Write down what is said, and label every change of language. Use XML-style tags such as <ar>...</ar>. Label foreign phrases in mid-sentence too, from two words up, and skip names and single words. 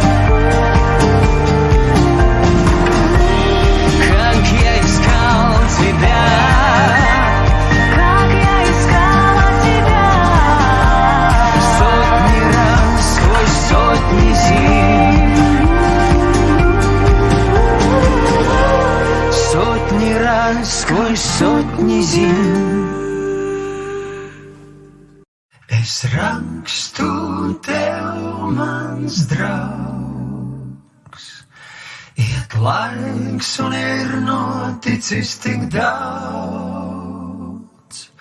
<ru>Как я искал тебя, Как я искала тебя. сотни раз сквозь сотни зим. сотни раз сквозь сотни зим.</ru> <lv>Es rakstu tev, mans draugs, iet laiks un ir noticis tik daudz.</lv>